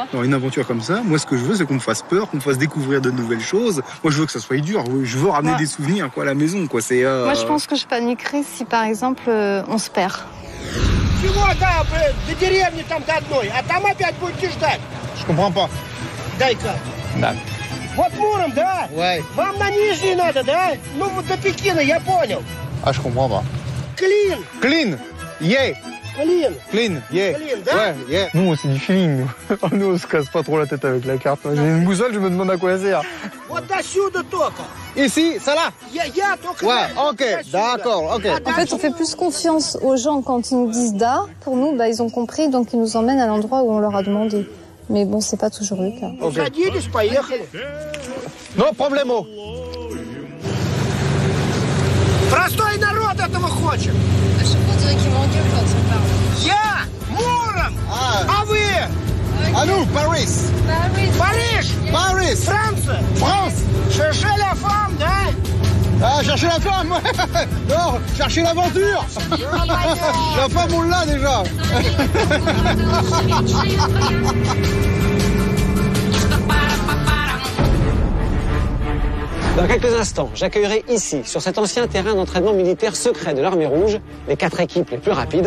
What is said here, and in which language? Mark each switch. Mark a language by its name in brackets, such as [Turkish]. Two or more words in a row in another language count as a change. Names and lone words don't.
[French] Dans une aventure comme ça, moi, ce que je veux, c'est qu'on me fasse peur, qu'on me fasse découvrir de nouvelles choses. Moi, je veux que ça soit dur. Je veux ramener des souvenirs, quoi, à la maison, quoi. C'est. Moi, je pense que je paniquerais si, par exemple, on se perd. Je comprends pas. [Russian] Вот Муром, да? [French] Ouais. [Russian] Вам на Нижний надо, да? Ну вот до Пекина, я понял. [French] Ah, je comprends pas. [English] Clean. Clean. Yeah. Clean, yeah. Clean, [Russian] да? [French] Ouais, yeah. Nous, c'est du feeling, nous. Nous, on se casse pas trop la tête avec la carte. J'ai une boussole, je me demande à quoi elle sert. [Russian] Вот отсюда только. [French] Ici, ça là. [Russian] Я только. [French] Ouais, ok, d'accord, ok. En fait, on fait plus confiance aux gens quand ils nous disent da. Pour nous, bah, ils ont compris, donc ils nous emmènent à l'endroit où on leur a demandé. Mais bon, c'est pas toujours le cas. [Russian] Садились, поехали. [Spanish] No problemo. [Russian] Простой народ этого хочет? А что [French] qui m'engueule quand il parle? [Russian] Я Муром! А вы? А ну, Париж! Париж! Париж! Франция! [French] France! Cherchez la femme, да? Ah, chercher la femme. Non, chercher l'aventure. La femme, on l'a déjà. Dans quelques instants, j'accueillerai ici, sur cet ancien terrain d'entraînement militaire secret de l'Armée rouge, les 4 équipes les plus rapides.